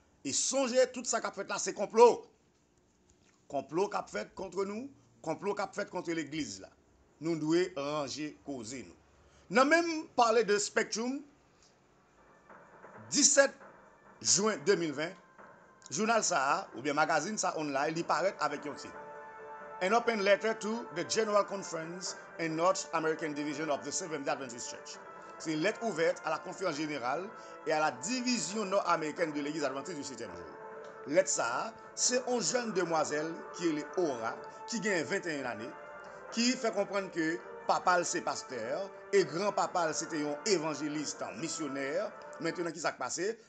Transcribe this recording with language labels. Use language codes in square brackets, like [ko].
[fr] Et songez, tout ça qu'a fait là, c'est complot. Complot qu'a fait contre nous, complot qu'a fait contre l'Église là. Nous devons ranger, causer nous. Nous avons même parlé de Spectrum, 17 juin 2020, journal ça, ou bien magazine ça online, il paraît avec un titre. [en] An open letter to the General Conference and North American Division of the Seventh-day Adventist Church. [fr] C'est une lettre ouverte à la conférence générale et à la division nord-américaine de l'Église adventiste du 7e jour. Lettre ça, c'est une jeune demoiselle qui est Aura, qui a 21 années, qui fait comprendre que papa c'est pasteur et grand-papa c'était un évangéliste, un missionnaire. Maintenant, qui s'est passé?